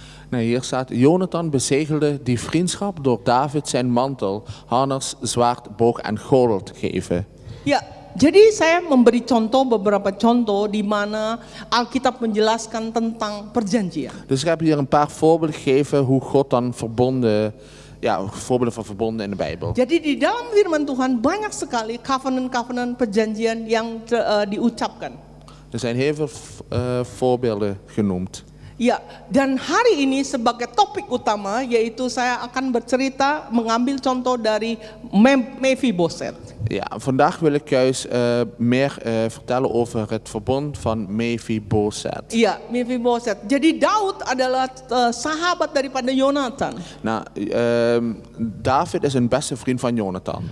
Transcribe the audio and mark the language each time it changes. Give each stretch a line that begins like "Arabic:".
Dutch: Nou, hier staat, Jonathan bezegelde die vriendschap door David zijn mantel, harnas, zwaard, boog en gordel te geven.
Indonesian: Ya, jadi saya memberi beberapa contoh di mana Alkitab menjelaskan tentang perjanjian.
Dutch: Dus ik heb hier een paar voorbeelden gegeven hoe God dan voorbeelden van verbonden in de Bijbel.
Indonesian: Jadi di dalam firman Tuhan banyak sekali covenant-covenant perjanjian yang diucapkan.
Dutch: Er zijn heel veel voorbeelden genoemd.
Indonesian: Ya, dan hari ini sebagai topik utama yaitu saya akan bercerita mengambil contoh dari Mephiboset.
Dutch: Ja, vandaag wil ik juist meer vertellen over het verbond van Mephiboset.
Indonesian: Iya, Mephiboset. Jadi Daud adalah sahabat daripada Yonatan.
Dutch: Nou, David is een beste vriend van Jonathan.